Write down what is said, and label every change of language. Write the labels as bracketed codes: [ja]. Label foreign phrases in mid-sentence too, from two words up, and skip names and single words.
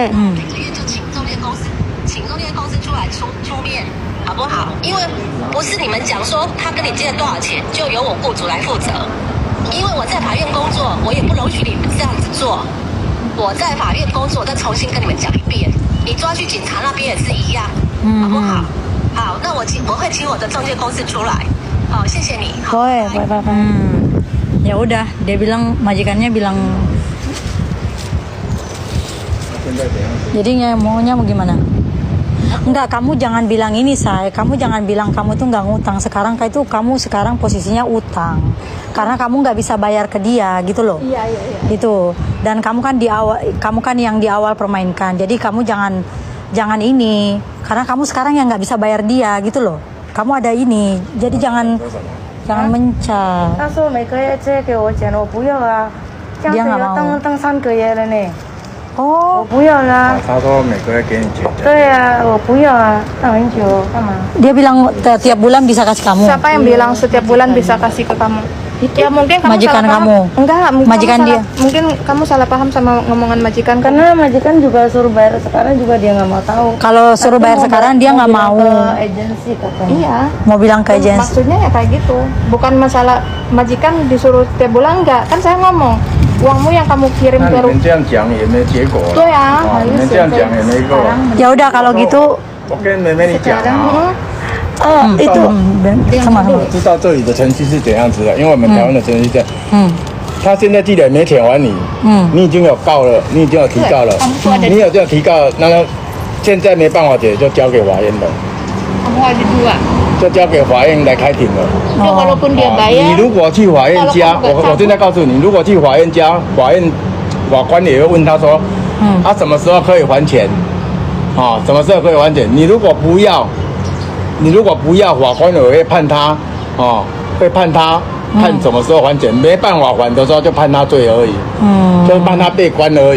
[zh] 每个月就请中介公司出来出面，好不好？因为不是你们讲说他跟你借了多少钱，就由我雇主来负责。因为我在法院工作，我也不容许你们这样子做。我在法院工作，再重新跟你们讲一遍，你抓去警察那边也是一样，好不好？好，那我会请我的中介公司出来。好，谢谢你。好，拜拜。 [id] Ya udah, dia bilang majikannya bilang. Jadinya maunya mau gimana? Enggak, kamu jangan bilang ini, Say. Kamu jangan bilang kamu tuh nggak ngutang. Sekarang kamu sekarang posisinya utang. Karena kamu nggak bisa bayar ke dia, gitu loh. Iya. Itu. Dan kamu kan yang di awal permainkan. Jadi kamu jangan ini. Karena kamu sekarang yang nggak bisa bayar dia, gitu loh. Kamu ada ini. Jadi jangan mencar. [zh] 他说每个月借给我钱，我不要啊，这样子要等3个月了呢。我不要啦。他说每个月给你钱。对啊，我不要啊，等很久干嘛？ [id] Dia bilang tiap bulan bisa kasih kamu. Siapa yang bilang setiap bulan bisa kasih ke kamu? Ya mungkin kamu Majikan salah paham. kamu. Enggak, Majikan dia. Mungkin kamu salah paham sama ngomongan majikan. Karena majikan juga suruh bayar sekarang juga dia nggak mau tahu. Kalau suruh bayar sekarang dia nggak mau. Ke agensi katanya. Iya. Mau bilang ke agensi. Maksudnya ya kayak gitu. Bukan masalah majikan disuruh tiap bulan enggak. Kan saya ngomong uangmu yang kamu kirim [zh] 那 [id] ke [zh] 你们这样讲也没结果了。对啊你们这样讲也没够。 [id] Ya udah kalau gitu. [zh] 我跟妹妹你讲啊。 [id] itu sama [zh] 我知道这里的程序是怎样子的，因为我们台湾的程序是这样。他现在既然没钱还你，你已经有告了，你已经有提告了，你有这样提告，那么现在没办法解，就交给法院了， [id] kamu ada 2. [zh] 就交给法院来开庭了。 [id] Ya walaupun dia [zh] 你 [id] bayar. [zh] 如果去法院家， [id] kalau kamu nggak [zh] 我现在告诉你，如果去法院家，法官也会问他说，他什么时候可以还钱？什么时候可以还钱？你如果不要，法官也会判他，会判他判什么时候还钱，没办法还的时候就判他罪而已，就是判他被关而已。